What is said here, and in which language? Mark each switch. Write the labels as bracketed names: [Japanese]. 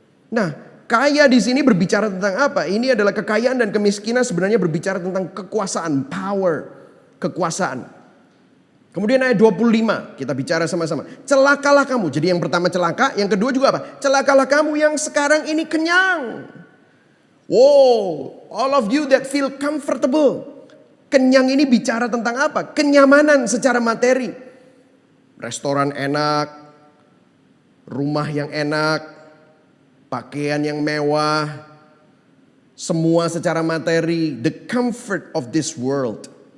[Indonesian] Nah, kaya di sini berbicara tentang apa? Ini adalah kekayaan dan kemiskinan sebenarnya berbicara tentang kekuasaan, power, kekuasaan. Kemudian ayat 25 kita bicara sama-sama. Celakalah kamu. Jadi yang pertama celaka, yang kedua juga apa? Celakalah kamu yang sekarang ini kenyang. [English] Wow, all of you that feel comfortable. [Indonesian] Kenyang ini bicara tentang apa? Kenyamanan secara materi. Restoran enak, rumah yang enak, pakaian yang mewah, semua secara materi, [English] the comfort of this world.